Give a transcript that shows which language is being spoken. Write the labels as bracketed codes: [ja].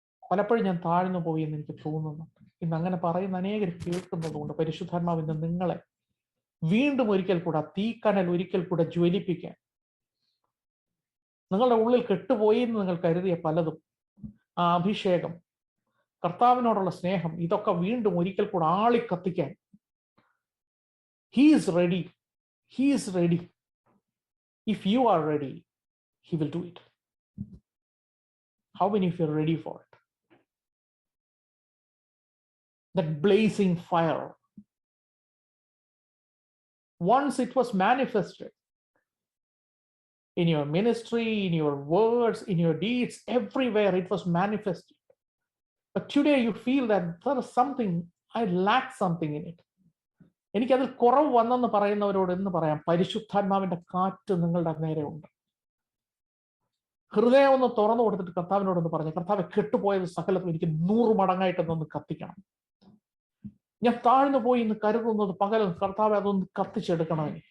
[ml] പലപ്പോഴും ഞാൻ താഴ്ന്നു പോയി എന്ന് എനിക്ക് തോന്നുന്നുണ്ട്. ഇന്ന് അങ്ങനെ പറയുന്ന അനേകർ കേൾക്കുന്നതുകൊണ്ട് പരിശുദ്ധാത്മാവ് ഇന്ന് നിങ്ങളെ വീണ്ടും ഒരിക്കൽ കൂടെ തീക്കനൽ ഒരിക്കൽ കൂടെ ജ്വലിപ്പിക്കാൻ, നിങ്ങളുടെ ഉള്ളിൽ കെട്ടുപോയി എന്ന് നിങ്ങൾ കരുതിയ പലതും, ആ അഭിഷേകം, കർത്താവിനോടുള്ള സ്നേഹം, ഇതൊക്കെ വീണ്ടും ഒരിക്കൽ കൂടെ ആളിക്കത്തിക്കാൻ [en] He is ready. He is ready. If you are ready, He will do it. How many of you are ready for it? That blazing fire. Once it was manifested in your ministry, in your words, in your deeds, everywhere it was manifested. But today you feel that there is something, I lack something in it. [ml] എനിക്കതിൽ കുറവ് വന്നെന്ന് പറയുന്നവരോട് എന്ന് പറയാം, പരിശുദ്ധാത്മാവിന്റെ കാറ്റ് നിങ്ങളുടെ നേരെ ഉണ്ട്. ഹൃദയം ഒന്ന് തുറന്നു കൊടുത്തിട്ട് കർത്താവിനോടൊന്ന് പറഞ്ഞു, കർത്താവ്, കെട്ടുപോയത് സകലത്തും എനിക്ക് 100 മടങ്ങായിട്ടൊന്ന് കത്തിക്കണം. ഞാൻ താഴ്ന്നു പോയി എന്ന് കരുതുന്നത് പകരം കർത്താവ് അതൊന്ന് കത്തിച്ചെടുക്കണം.